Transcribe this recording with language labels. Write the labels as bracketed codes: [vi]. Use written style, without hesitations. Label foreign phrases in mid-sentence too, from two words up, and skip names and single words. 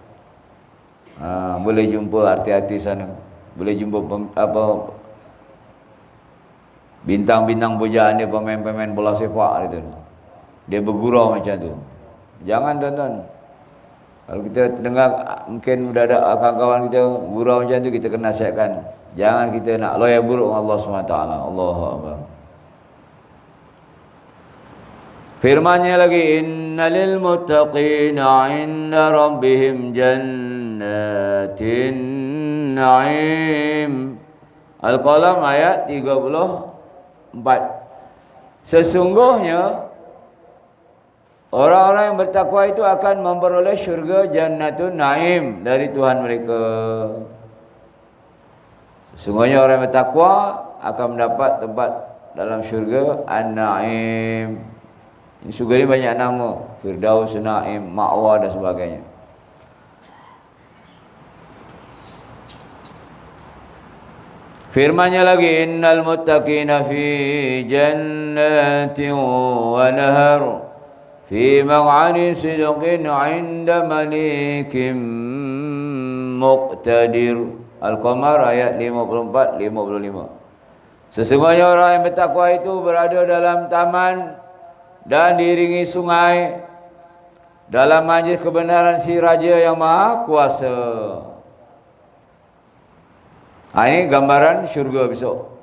[ms] Boleh jumpa artis-artis sana. Boleh jumpa bintang-bintang pujaan dia, pemain-pemain bola sepak gitu. Dia bergurau macam tu. Jangan tuan-tuan. Kalau kita dengar mungkin sudah ada kawan-kawan kita gurau macam tu, kita kena nasihatkan. Jangan kita nak loya buruk dengan Allah SWT. [ar] الله أكبر. [ms] Firman-Nya lagi, [ar] إن للمتقين عند ربهم جنات النعيم. [ms] Al-Qalam ayat 34. Sesungguhnya orang-orang yang bertakwa itu akan memperoleh syurga [ar] جنة النعيم [ms] dari Tuhan mereka. Sesungguhnya orang yang bertakwa akan mendapat tempat dalam syurga an-na'im. Syurga ni banyak nama, Firdaus, Na'im, Ma'wa dan sebagainya. Firman-Nya lagi, [ar] إن المتقين في جنات ونهر في مقعد صدق عند مليك مقتدر. [ms] Al-Qamar ayat 54-55. Sesungguhnya orang yang bertakwa itu berada dalam taman dan diiringi sungai dalam majlis kebenaran si Raja yang Maha Kuasa. Ini gambaran syurga besok.